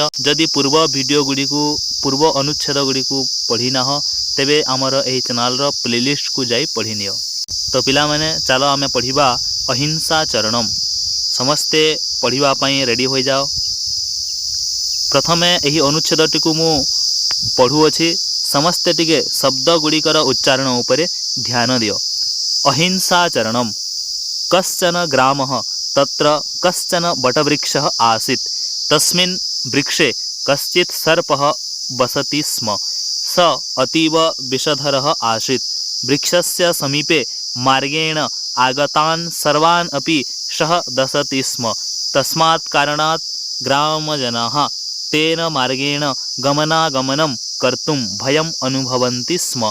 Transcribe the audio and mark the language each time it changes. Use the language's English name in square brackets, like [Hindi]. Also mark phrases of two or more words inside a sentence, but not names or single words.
[Odia] ଯଦି ପୂର୍ବ ଭିଡିଓ ଗୁଡ଼ିକୁ ପୂର୍ବ ଅନୁଚ୍ଛେଦ ଗୁଡ଼ିକୁ ପଢ଼ି ନା ହୋ ତେବେ ଆମର ଏହି ଚ୍ୟାନେଲର ପ୍ଲେଲିଷ୍ଟକୁ ଯାଇ ପଢ଼ି ନିଅ। ତୋ ପିଲାମାନେ ଚାଲ ଆମେ ପଢ଼ିବା [Sanskrit] अहिंसा चरणम। [Odia] ସମସ୍ତେ ପଢ଼ିବା ପାଇଁ ରେଡି ହୋ ଯାଅ। ପ୍ରଥମେ ଏହି ଅନୁଚ୍ଛେଦଟିକୁ ମୁଁ ପଢ଼ୁ ଅଛି। ସମସ୍ତେ ଟିକେ ଶବ୍ଦ ଗୁଡ଼ିକର ଉଚ୍ଚାରଣ ଉପରେ ଧ୍ୟାନ ଦିଅ। [Sanskrit] अहिंसा चरणम कश्चन ग्रामः तत्र कश्चन बटवृक्षः आसीत् तस्मिन् वृक्षे कश्चित् सर्पः वसति स्म स अतीव विषधरः आसीत् वृक्षस्य समीपे मार्गेण आगतान् सर्वान् अपि सः दशति स्म तस्मात् कारणात् ग्रामजनाः तेन मार्गेण गमनागमनं कर्तुं भयम् अनुभवन्ति स्म।